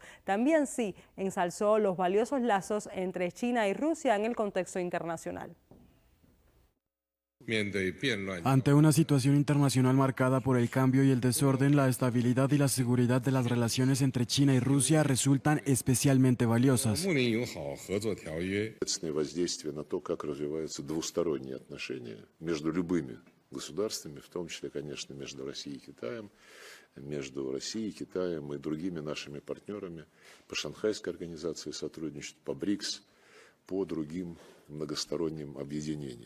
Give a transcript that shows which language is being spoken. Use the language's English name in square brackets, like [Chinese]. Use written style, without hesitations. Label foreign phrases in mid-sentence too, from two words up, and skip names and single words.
[Spanish] También Xi ensalzó los valiosos lazos entre China y Rusia en el contexto internacional. Ante una situación internacional marcada por el cambio y el desorden, la estabilidad y la seguridad de las relaciones entre China y Rusia resultan especialmente valiosas. [Russian] Государствами, в том числе, конечно, между Россией и Китаем и другими нашими партнерами по Шанхайской организации сотрудничества, по БРИКС, по другим многосторонним объединениям.